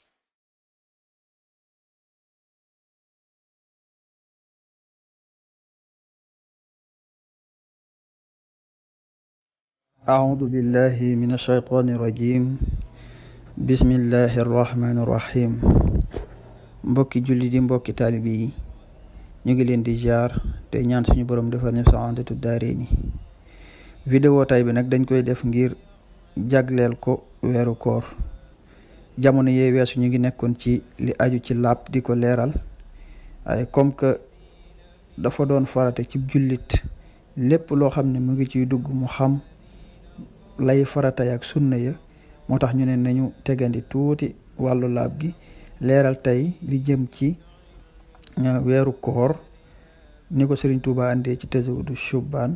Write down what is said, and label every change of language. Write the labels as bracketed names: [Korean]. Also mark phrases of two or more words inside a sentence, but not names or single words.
[Arabic] أعوذ بالله من الشيطان الرجيم بسم الله الرحمن الرحيم [Wolof] mbokki julli di mbokki taalibe yi ñu ngi leen di jaar te ñaan suñu borom defal ñu [Arabic] سعادة الدارين. [Wolof] vidéo tay bi nag dañ koy def ngir jagleel ko weeru koor. jamono yee weesu ñu ngi nekkoon ci li aju ci laab di ko leeral waaye [French] comme que [Wolof] dafa doon farate ci jullit lépp loo xam ne mu ngi ciy dugg mu xam lay faratay ak sunna ya, moo tax ñu ne nañu tegandi tuuti wàllu laab gi leeral tey li jëm ci weeru koor ni ko Sëriñ Tuubaa andee ci Tazawudu Shubaan.